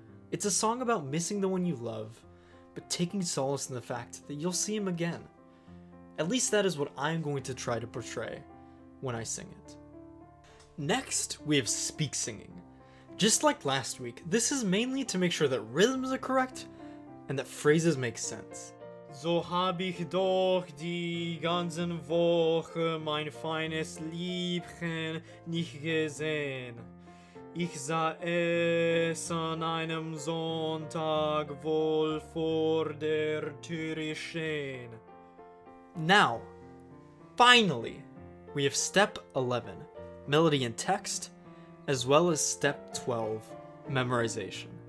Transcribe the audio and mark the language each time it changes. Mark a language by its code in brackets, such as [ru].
[en] It's a song about missing the one you love, but taking solace in the fact that you'll see him again. At least that is what I'm going to try to portray when I sing it. Next, we have speak singing. Just like last week, this is mainly to make sure that rhythms are correct and that phrases make sense. [de] So hab ich doch die ganzen Woche mein feines Liebchen nicht gesehen. Ich sah es an einem Sonntag wohl vor der Türe stehen. [en] Now, finally, we have step 11, melody and text, as well as step 12, memorization.